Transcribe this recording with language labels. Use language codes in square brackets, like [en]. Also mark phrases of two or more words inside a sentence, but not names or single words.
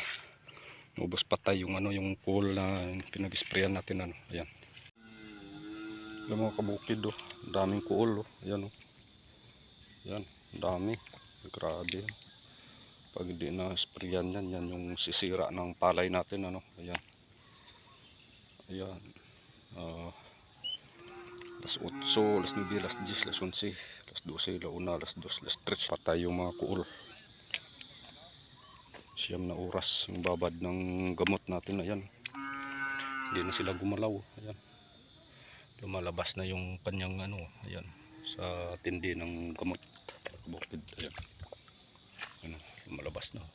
[tl] Naubos patay yung yung coal na pinag-sprayan natin Ayan. Ayan mga kabukid oh. Daming coal oh. Ayan oh. Ayan. Dami. Grabe. Pag hindi na sprayan yan yung sisira ng palay natin Ayan. Ayan. [es] Las 8, las 9, las 10, las 11, las 12, la 1, las 2, las 3. [tl] Patay yung mga kuol. Siyam na oras yung babad ng gamot natin. Ayan. Hindi na sila gumalaw. Ayan. Lumalabas na yung kanyang ayan, sa tindi ng gamot. Bukid. Ayan. Ayan. Lumalabas na.